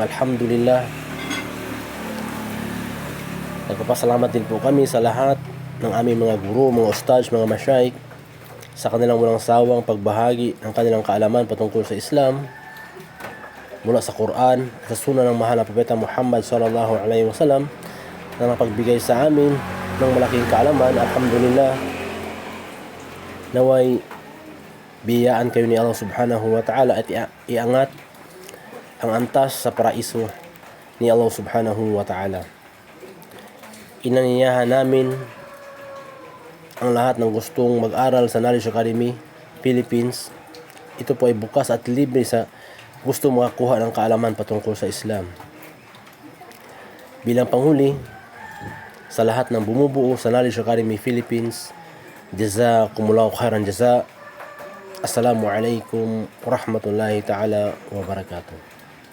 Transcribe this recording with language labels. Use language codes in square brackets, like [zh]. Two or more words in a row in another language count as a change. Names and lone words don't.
[tl] Alhamdulillah. Nagpapasalamat din po kami sa lahat ng aming mga guro, mga ustadz, mga masyaikh sa kanilang walang sawang pagbahagi ng kanilang kaalaman patungkol sa Islam mula sa Quran, sa sunnah ng mahal na Propeta Muhammad [ar] صلى الله عليه وسلم, [tl] na napagbigay sa amin ng malaking kaalaman. Alhamdulillah, naway biyayaan kayo ni Allah [ar] سبحانه وتعالى [tl] at iangat ang antas sa paraiso ni Allah [ar] سبحانه وتعالى. [tl] Inanyayahan namin ang lahat ng gustong mag-aral sa Knowledge Academy Philippines. Ito po ay bukas at libre sa gusto makakuha ng kaalaman patungkol sa Islam. Bilang panghuli, sa lahat ng bumubuo sa Knowledge Academy Philippines, [ar] جزاكم الله خيرا جزاء. السلام عليكم ورحمة الله تعالى وبركاته.